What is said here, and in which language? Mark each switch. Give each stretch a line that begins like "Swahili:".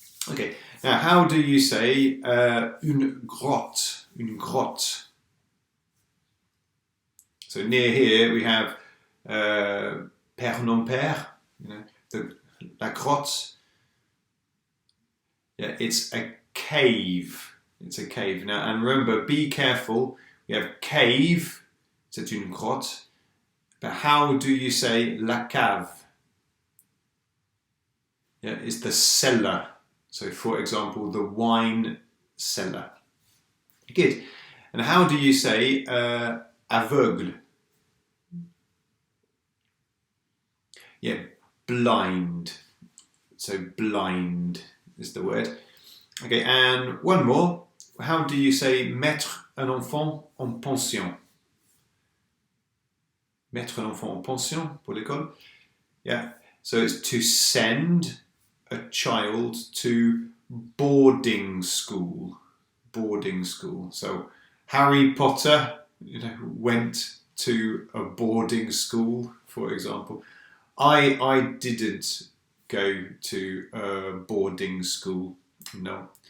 English: Okay, now how do you say
French: une grotte? Une grotte.
English: So near here we have
French: Père non Père, la grotte.
English: Yeah, it's a cave. It's a cave. Now, and remember, be careful. We have cave,
French: c'est une grotte.
English: But how do you say
French: la cave?
English: Yeah, it's the cellar. So, for example, the wine cellar. Good. And how do you say aveugle? Yeah, blind. So, blind is the word. Okay, and one more. How do you say
French: mettre un enfant en pension? Mettre un enfant en pension pour l'école.
English: Yeah, so it's to send a child to boarding school. Boarding school. So Harry Potter, went to a boarding school, for example. I didn't go to a boarding school. No.